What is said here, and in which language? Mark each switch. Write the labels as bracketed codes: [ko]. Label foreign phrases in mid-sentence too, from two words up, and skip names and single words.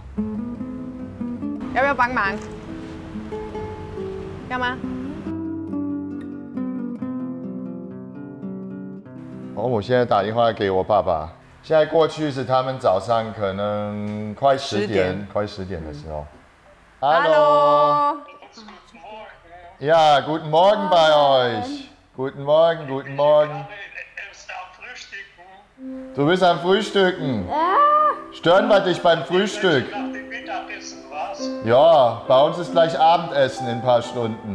[zh] 要不要帮忙？要吗？我现在打电话给我爸爸。现在过去是他们早上可能快10点的时候。Hallo. [de] Ja, guten Morgen bei euch. Guten Morgen, guten Morgen. Du bist am Frühstücken. Stören wir dich beim Frühstück? Ja, bei uns ist gleich Abendessen in ein paar Stunden.